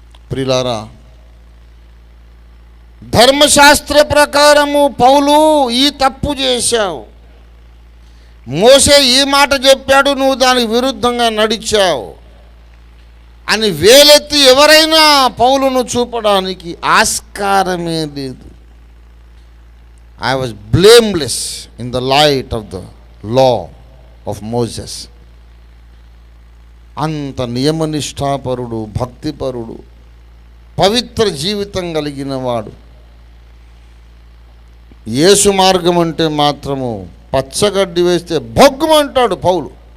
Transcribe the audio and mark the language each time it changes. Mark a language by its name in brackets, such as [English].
[Telugu] ప్రియులారా, ధర్మశాస్త్ర ప్రకారము పౌలు ఈ తప్పు చేశావు, మోసే ఈ మాట చెప్పాడు, నువ్వు దానికి విరుద్ధంగా నడిచావు అని వేలెత్తి ఎవరైనా పౌలును చూపడానికి ఆస్కారమే లేదు. [English] I was blameless in the light of the law of Moses. [Telugu] అంత నియమనిష్టాపరుడు, భక్తిపరుడు, పవిత్ర జీవితం కలిగిన వాడు. యేసు మార్గం అంటే మాత్రము పచ్చగడ్డి వేస్తే భగ్గుమంటాడు పౌలు.